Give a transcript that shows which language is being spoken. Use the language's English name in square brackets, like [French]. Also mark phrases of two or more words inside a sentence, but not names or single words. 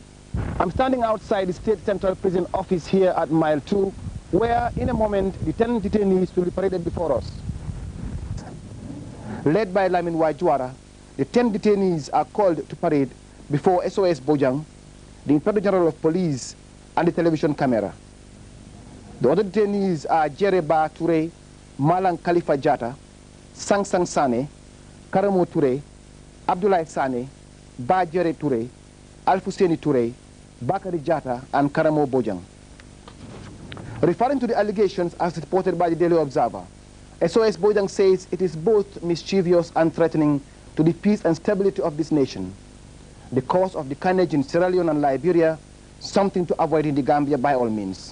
[English] I'm standing outside the State Central Prison office here at Mile 2, where in a moment the 10 detainees will be paraded before us. Led by Lamin Wajuara, the 10 detainees are called to parade before SOS Bojang, the Inspector General of Police, and the television camera. The other detainees are Jereba Touray, Malang Khalifa Jata, Sang Sang Sane, Karamo Touray, Abdoulaye Sane, Ba Jere Touray, Alfusainey Touray, Bakari Jata, and Karamo Bojang. Referring to the allegations as reported by the Daily Observer, SOS Bojang says it is both mischievous and threatening to the peace and stability of this nation. The cause of the carnage in Sierra Leone and Liberia, something to avoid in the Gambia by all means.